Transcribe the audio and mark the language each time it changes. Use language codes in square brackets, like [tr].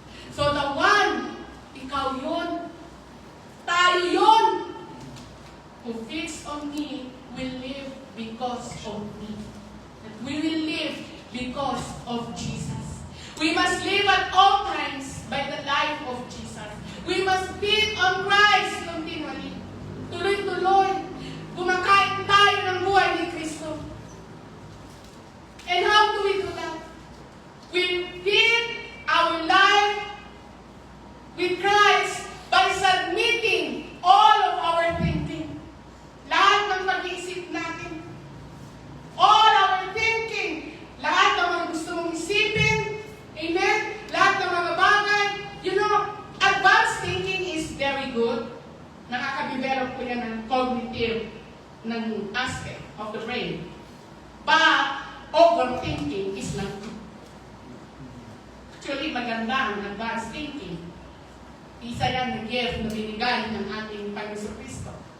[en] So the one, [tl] ikaw yun, tayo yun, [en] who feeds on me will live because of me. That we will live because of Jesus. We must live at all times by the life of Jesus. We must feed on Christ continually. [tl] Tuloy-tuloy. Kumakain tayo ng buhay ni Kristo. [en] And how do we do that? We feed our life with Christ by submitting all of our thinking. [tl] Lahat ng pag-iisip natin. [en] All our thinking. [tl] Lahat ng mga gusto mong isipin. Amen? Lahat ng mga bagay. [en] You know, advanced thinking is very good. [tl] Nakakadevelop po yan [en] ng cognitive ng aspect of the brain. But overthinking is not good. Actually, [tl] maganda ang [en] advanced thinking. [tl] Isa yan ng gift na binigay ng ating Panginoon Kristo.